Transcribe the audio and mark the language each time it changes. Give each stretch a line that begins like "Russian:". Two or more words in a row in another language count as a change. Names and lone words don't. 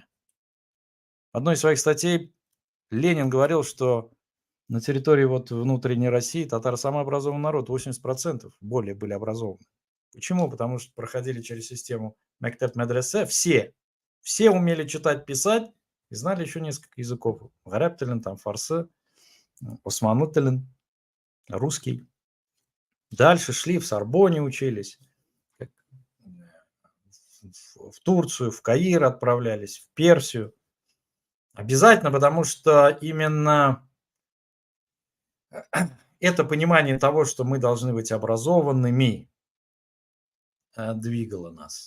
Russian: В одной из своих статей Ленин говорил, что на территории внутренней России татары самый образованный народ, 80% более были образованы. Почему? Потому что проходили через систему Мектеп-медресе, все умели читать, писать и знали еще несколько языков.
Tatar: Гараб телен, фарсы, османы телен,
Russian: русский. Дальше шли, в Сорбоне учились, в Турцию, в Каир отправлялись, в Персию. Обязательно, потому что именно это понимание того, что мы должны быть образованными, двигало нас.